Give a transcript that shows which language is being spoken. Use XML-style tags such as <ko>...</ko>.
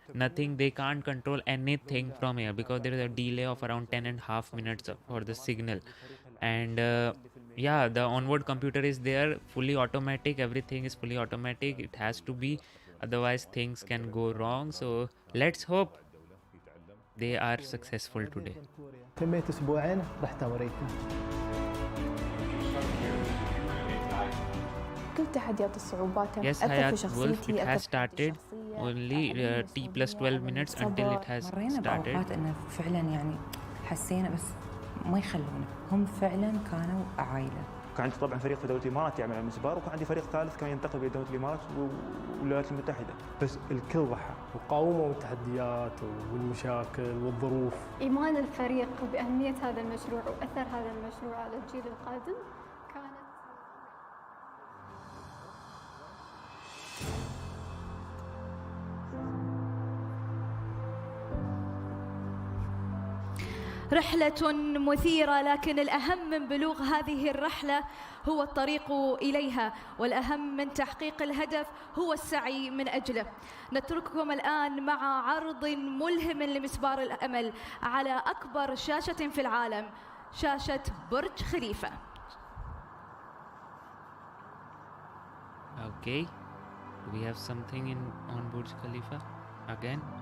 <en>nothing, they can't control anything from here because there is a delay of around 10.5 minutes for the signal. And yeah, the onboard computer is there, fully automatic, everything is fully automatic. It has to be, otherwise things can go wrong. So let's hope they are successful today.</en> <ar>تميت أسبوعين رحت أمريكا. كل تحديات الصعوبات</ar> <en>Yes, Hayat Wolf, it has started only T plus 12 minutes until it has started.</en> <ar>بأوقات إنه فعلا يعني حسينا بس ما يخلونا، هم فعلا كانوا عائلة. كان عندي طبعا فريق في دولة الإمارات يعمل على المسبار، وكان عندي فريق ثالث كان ينتقل إلى دولة الإمارات والولايات المتحدة، بس الكل ضحى وقاوموا التحديات والمشاكل والظروف. إيمان الفريق بأهمية هذا المشروع وأثر هذا المشروع على الجيل القادم كانت رحلة مثيرة، لكن الأهم من بلوغ هذه الرحلة هو الطريق إليها، والأهم من تحقيق الهدف هو السعي من أجله. نترككم الآن مع عرض ملهم لمسبار الأمل على أكبر شاشة في العالم، شاشة برج خليفة.</ar> <en>Okay, we have something on Burj Khalifa again.</en>